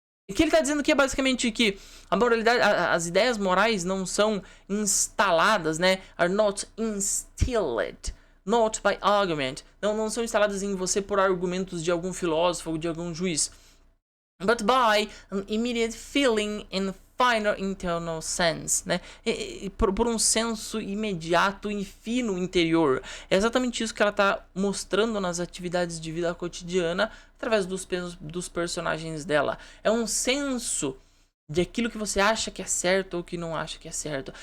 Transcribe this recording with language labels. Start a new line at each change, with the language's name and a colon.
Portuguese: O que ele está dizendo aqui é basicamente que a moralidade, as ideias morais não são instaladas, né?
English: Are not instilled, not by argument.
Portuguese: Não são instaladas em você por argumentos de algum filósofo ou de algum juiz.
English: But by an immediate feeling and finer internal sense, né?
Portuguese: Por um senso imediato e fino interior. É exatamente isso que ela está mostrando nas atividades de vida cotidiana através dos personagens dela. É um senso de aquilo que você acha que é certo ou que não acha que é certo.